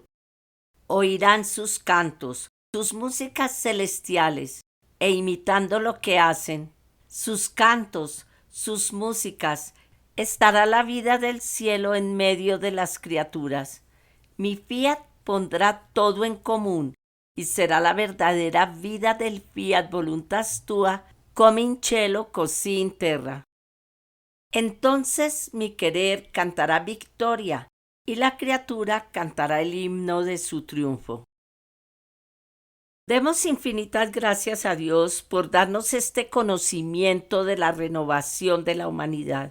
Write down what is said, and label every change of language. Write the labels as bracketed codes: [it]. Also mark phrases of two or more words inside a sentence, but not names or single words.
[es] Oirán sus cantos, sus músicas celestiales, e imitando lo que hacen, sus cantos, sus músicas, estará la vida del cielo en medio de las criaturas. Mi fiat pondrá todo en común, y será la verdadera vida del [la] fiat voluntas tua, [it] come in cielo così in terra. [es] Entonces mi querer cantará victoria, y la criatura cantará el himno de su triunfo. Demos infinitas gracias a Dios por darnos este conocimiento de la renovación de la humanidad.